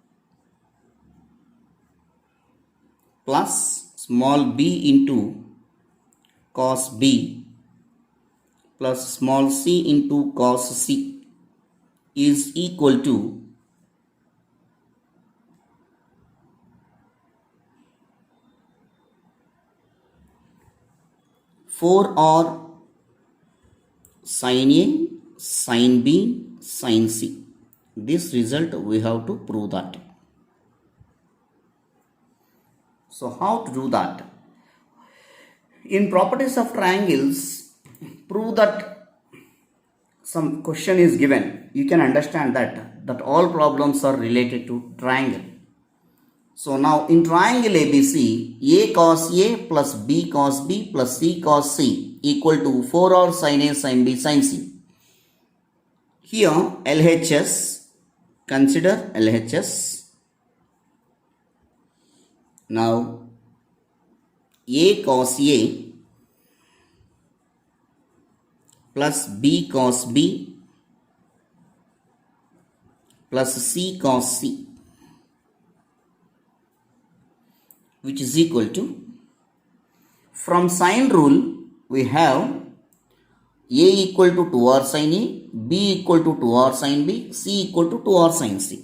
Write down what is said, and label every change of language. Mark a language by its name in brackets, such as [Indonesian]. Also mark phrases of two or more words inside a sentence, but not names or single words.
[English] plus small b into cos B plus small c into cos C is equal to 4 or sin A, sin B, sin C. This result we have to prove that. So how to do that? In properties of triangles, prove that some question is given. You can understand that all problems are related to triangle. So now in triangle ABC, A cos A plus B cos B plus C cos C equal to 4 or sin A, sin B, sin C. Here LHS, consider LHS. Now A cos A plus B cos B plus C cos C, which is equal to, from sine rule we have A equal to 2r sin A, B equal to 2r sin B, C equal to 2r sin C.